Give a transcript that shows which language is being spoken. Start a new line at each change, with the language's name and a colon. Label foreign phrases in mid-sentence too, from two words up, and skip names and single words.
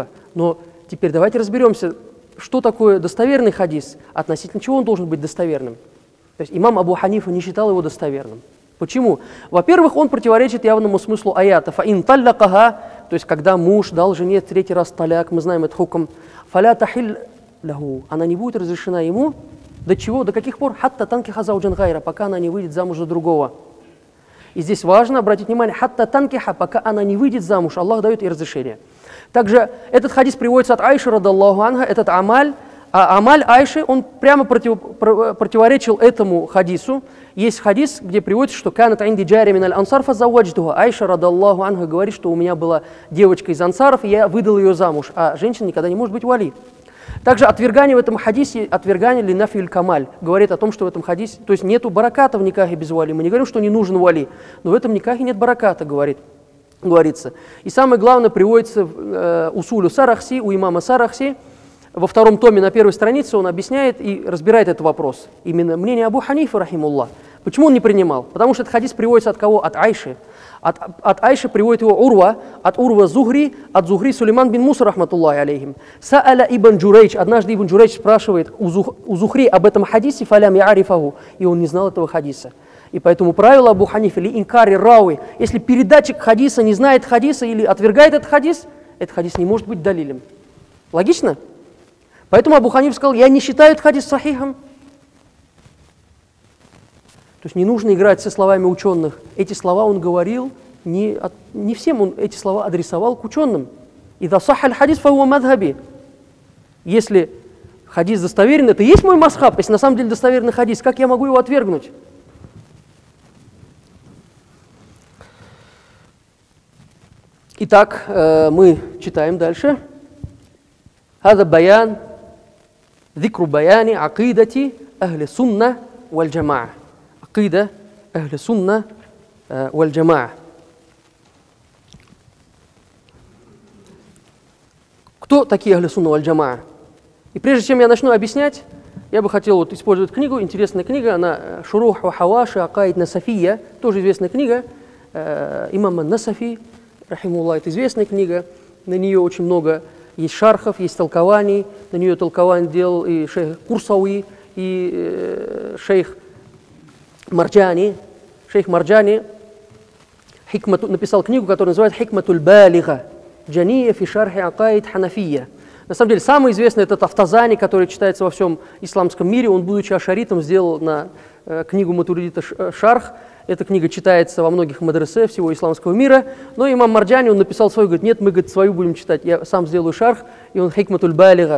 Russian: Но теперь давайте разберемся, что такое достоверный хадис, относительно чего он должен быть достоверным. То есть имам Абу Ханифа не считал его достоверным. Почему? Во-первых, он противоречит явному смыслу аята.
Arabic: «فإن طلقها»,
Russian: то есть когда муж дал жене третий раз таляк, мы знаем этот хукм,
Arabic: «فلا تحل له»,
Russian: она не будет разрешена ему, до чего, до каких пор?
Arabic: «حتى تنكح زوجا غيره»,
Russian: пока она не выйдет замуж за другого. И здесь важно обратить внимание,
Arabic: «حتى تنكح»,
Russian: пока она не выйдет замуж, Аллах дает ей разрешение. Также этот хадис приводится от Айши,
Arabic: رضي الله عنها,
Russian: этот амаль, а амаль Айши, он прямо противоречил этому хадису. Есть хадис, где приводится, что
Arabic: «كانت عندي جارية من الأنصار فزوجتها». عائشة، رضي الله عنها,
Russian: говорит, что у меня была девочка из ансаров, и я выдал ее замуж, а женщина никогда не может быть вали. Также отвергание в этом хадисе, отвергание
Arabic: لنفي الكمال,
Russian: говорит о том, что в этом хадисе, то есть нету бараката в никахе без вали. Мы не говорим, что не нужен вали, но в этом никахе нет бараката, говорится. И самое главное приводится в усулю Сарахси, у имама Сарахси. Во втором томе на первой странице он объясняет и разбирает этот вопрос. Именно мнение Абу Ханифа, рахимуллах. Почему он не принимал? Потому что этот хадис приводится от кого? От Айши. От Айши приводит его Урва, от Урва Зухри, от Зухри Сулейман бин Муса,
Arabic: رحمة الله عليهم.
Russian: Сааля ибн Джурейдж, однажды ибн Джурейдж спрашивает у Зухри об этом хадисе,
Arabic: فلم يعرفه,
Russian: и он не знал этого хадиса. И поэтому правило Абу Ханифа,
Arabic: لإنكار الراوي,
Russian: если передатчик хадиса не знает хадиса или отвергает этот хадис не может быть далилем. Логично? Поэтому Абу Ханиф сказал, я не считаю этот хадис сахихом. То есть не нужно играть со словами ученых. Эти слова он говорил, не всем он эти слова адресовал к ученым.
Arabic: «إذا صح الحديث فهو مذهبي».
Russian: Если хадис достоверен, это и есть мой масхаб. Если на самом деле достоверный хадис, как я могу его отвергнуть? Итак, мы читаем дальше.
Arabic: «هذا بيان». ذكر بيان عقيدة أهل السنة والجماعة. عقيدة أهل السنة والجماعة.
Russian: Кто такие
Arabic: أهل السنة والجماعة?
Russian: И прежде чем я начну объяснять, я бы хотел использовать книгу, интересная книга, она «Шурух ва хаваши акаид насафия», тоже известная книга, имама Насафи, рахимуллах, это известная книга, на нее очень много есть шархов, есть толкований, на нее толкование делал и шейх Курсауи, и шейх Марджани. Шейх Марджани написал книгу, которая называется «Хикматуль балига, джания фи шархи акаид ханафия». На самом деле, самый известный этот Автазани, который читается во всем исламском мире. Он, будучи ашаритом, сделал на книгу Матуридита шарх. Эта книга читается во многих мадресе всего исламского мира. Но имам Марджани, он написал свою, говорит, нет, мы, говорит, свою будем читать, я сам сделаю шарх. И он «Хикматуль балига».